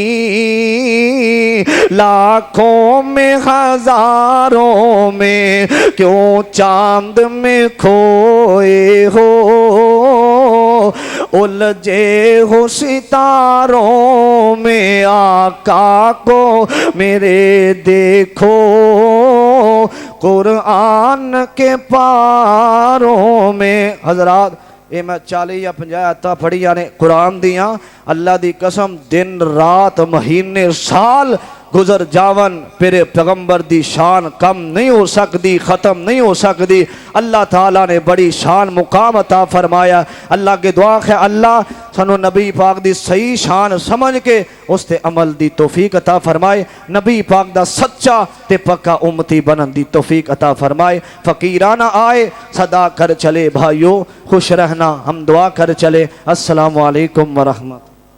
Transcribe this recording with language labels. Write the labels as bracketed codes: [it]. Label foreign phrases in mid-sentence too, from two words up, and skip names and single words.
[ur] لاکھوں میں ہزاروں میں، کیوں چاند میں کھوئے ہو، الجھے ہو ستاروں میں، آقا کو میرے دیکھو قرآن کے پاروں میں۔ [pa] حضرات یہ میں 40 یا 50 آیتاں پڑھیاں نے قرآن دیاں، اللہ دی قسم دن رات مہینے سال گزر جاون پھر پیغمبر دی شان کم نہیں ہو سکتی، ختم نہیں ہو سکتی۔ اللہ تعالیٰ نے بڑی شان مقام عطا فرمایا۔ اللہ کے دعا ہے اللہ سنو نبی پاک دی صحیح شان سمجھ کے اس تے عمل دی توفیق عطا فرمائے، نبی پاک دا سچا تے پکا امتی بنن دی توفیق عطا فرمائے۔ [ur] فقیرانہ آئے صدا کر چلے بھائیو، خوش رہنا ہم دعا کر چلے۔ [ar] السلام علیکم ورحمت۔